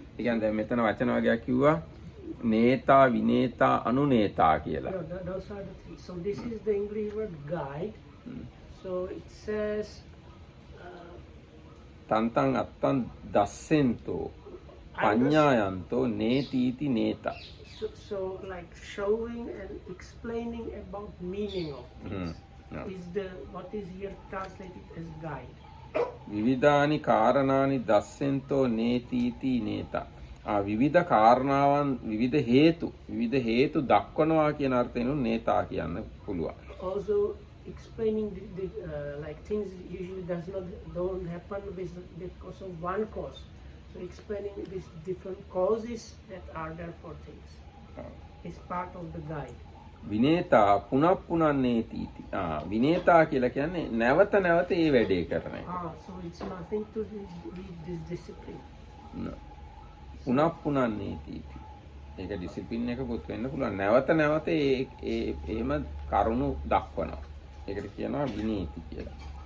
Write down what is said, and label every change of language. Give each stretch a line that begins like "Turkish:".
Sinhala: ඒ කියන්නේ දැන් මෙතන වචන වර්ගයක් කිව්වා නේතා විනේතා අනුනේතා කියලා.
English: No, those are the three. So this is the English word guide. So it says
Pali: තන්තං අත්තං දස්සෙන්තෝ පඤ්ඤායන්තෝ නේතිති නේත.
English: so like showing and explaining about meaning of things. Is the what is here translated as guide.
Pali: විවිධානි කාරණානි දස්සෙන්තෝ නේතිති නේත.
Sinhala: විවිධ කාරණාවන් විවිධ හේතු දක්වනවා කියන අර්ථයෙන් නේතා කියන්න පුළුවන්.
English: Also explaining the like things usually don't happen because of one cause. So explaining these different causes that are there for things is part of the guide.
Pali: විනේතා පුනප්පුනන්නේතිති.
Sinhala: විනේතා කියලා කියන්නේ නැවත නැවත ඒ වැඩේ කරන එක.
English: So it's nothing to do with this discipline.
Pali: පුනප්පුනන්නේතිති.
Sinhala: ඒක discipline එකකුත් වෙන්න පුළුවන්. නැවත නැවත එහෙම කරුණු දක්වනවා. ඒකට කියනවා විනීති කියලා.